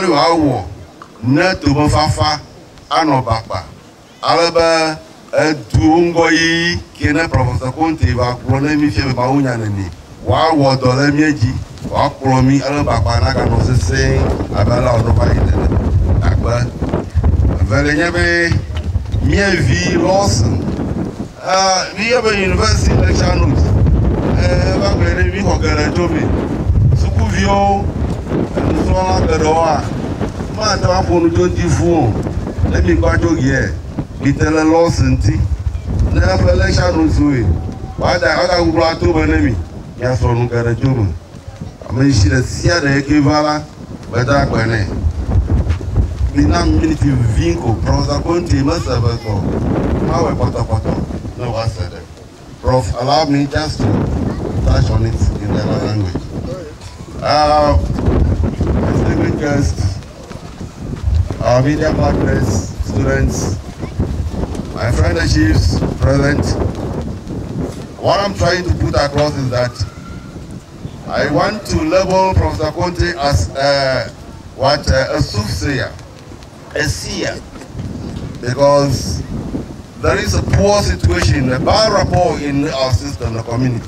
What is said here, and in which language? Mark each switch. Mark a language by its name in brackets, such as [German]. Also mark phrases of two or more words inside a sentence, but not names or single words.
[Ewe] wòawɔ ne tomefafa anɔ Bakpa alebe eduwo ŋgɔ yi ke ne Prɔfɛsɔ Konte va kplɔ ne mi fie be mawu nya nene wòawɔ dɔ le mie dzi wòakplɔ mi ale Bakpa naganɔ sesẽ abe ale wònɔ va yi nene akpe vele nye be mievi Lawson mi yɛ be [English] university lecture notes [Ewe] va gblɔe ɖe mi xɔ geɖe dzo me sukuviwo nusrɔ̃la geɖewoa mate ŋu aƒo nu tso ŋuti fu o ne mi kɔ tso gie mi te le Lawson ŋuti ne eƒe [English] lecture notes [Ewe] woe wòada guglu ato me ne mi miasrɔ̃ nu geɖe dzo me ame si ɖe sia ɖe yike va la beda gbe nɛ mina minute vi ko Prɔfɛsɔ Konte mese be tɔ mawɔe pɔtɔpɔtɔ ne woase ɖe Prof, [English] allow me just to touch on it in the other language. Distinguished guests, our media partners, students, my friend the chiefs present, what I'm trying to put across is that I want to label Prɔfɛsɔ Konte as a soothsayer, a seer, because there is a poor situation, a bad rapport in our system, the community.